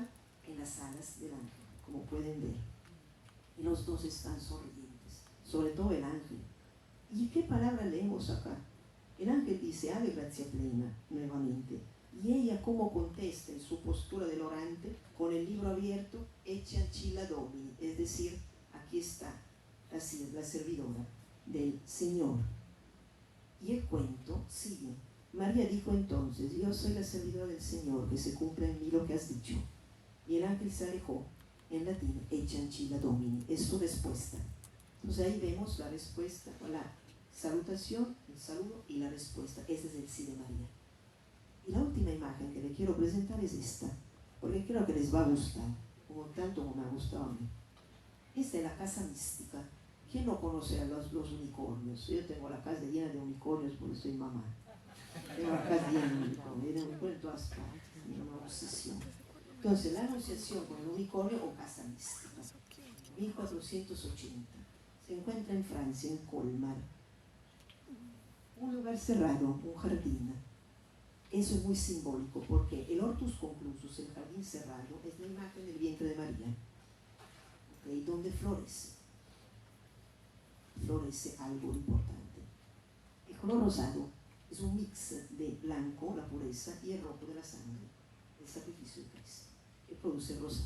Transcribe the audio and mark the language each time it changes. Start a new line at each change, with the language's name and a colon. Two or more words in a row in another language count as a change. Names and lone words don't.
Spanish: En las alas del ángel, como pueden ver. Y los dos están sonrientes, sobre todo el ángel. ¿Y qué palabra leemos acá? El ángel dice,
Latin: Ave gracia plena,
Spanish: nuevamente. Y ella, como contesta en su postura del orante, con el libro abierto,
Latin: ecce ancilla Domini,
Spanish: es decir, aquí está la servidora del Señor. Y el cuento sigue. María dijo entonces, yo soy la servidora del Señor, que se cumpla en mí lo que has dicho. Y el ángel se alejó, en latín,
Latin: ecce ancilla Domini,
Spanish: es su respuesta. Entonces ahí vemos la respuesta, la salutación, el saludo y la respuesta. Ese es el sí de María. Y la última imagen que le quiero presentar es esta, porque creo que les va a gustar, como tanto como me ha gustado a mí. Esta es la casa mística. ¿Quién no conoce a los unicornios? Yo tengo la casa llena de unicornios porque soy mamá. Tengo la casa llena de unicornios, de unicornios en todas partes, es una obsesión. Entonces, la anunciación con el unicornio o casa mística, 1480, se encuentra en Francia, en Colmar. Un lugar cerrado, un jardín. Eso es muy simbólico porque el
Latin: hortus conclusus,
Spanish: el jardín cerrado, es la imagen del vientre de María, ¿okay? Donde florece algo importante. El color rosado es un mix de blanco, la pureza, y el rojo de la sangre, el sacrificio de Cristo, que produce el rosado.